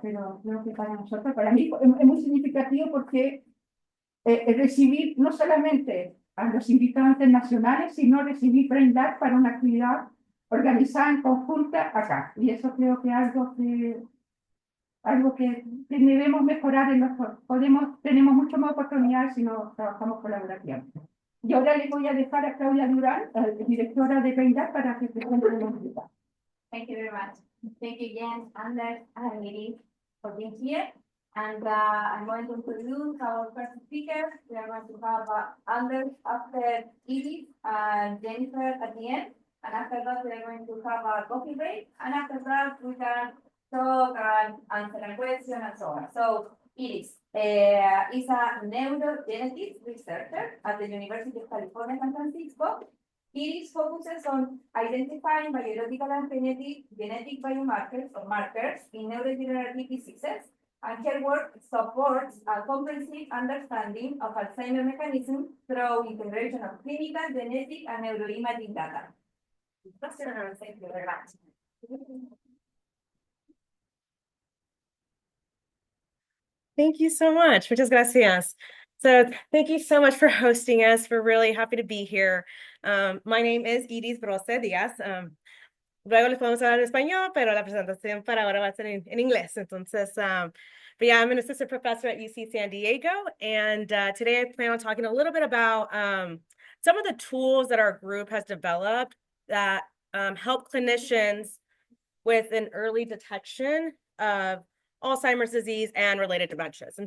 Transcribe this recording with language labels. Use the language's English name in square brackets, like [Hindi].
[Spanish] Pero creo que para nosotros, para mí, es muy significativo porque recibir no solamente a los invitados internacionales, sino recibir brindar para una actividad organizada en conjunta acá. Y eso creo que es algo que debemos mejorar. Tenemos mucho más oportunidades si no trabajamos colaborativamente. Y ahora le voy a dejar a Claudia Durán, directora de brindar, para que presente la invitación. [English] Thank you very much. Thank you again, Anders and Lily, for being here. And I'm going to introduce our first speaker. We are going to have Anders after Edith and Jennifer at the end. And after that, we are going to have a coffee break. And after that, we can talk and answer a question and so on. So Edith is a neurogenetic researcher at the University of California, San Francisco. Iris focuses on identifying biological and genetic biomarkers or markers in neurodegenerative diseases, and her work supports a comprehensive understanding of Alzheimer mechanism through integration of clinical, genetic, and neuroimaging data. Thank you very much. Thank you so much. [Spanish] Muchas gracias. [English] So thank you so much for hosting us. We're really happy to be here. My name is Iris Brose Díaz. [Spanish] Luego les podemos hablar en español, pero la presentación para ahora va a ser en inglés. [English] Entonces, but yeah, I'm an assistant professor at UC San Diego. And today I plan on talking a little bit about some of the tools that our group has developed that help clinicians with an early detection of Alzheimer's disease and related dementias.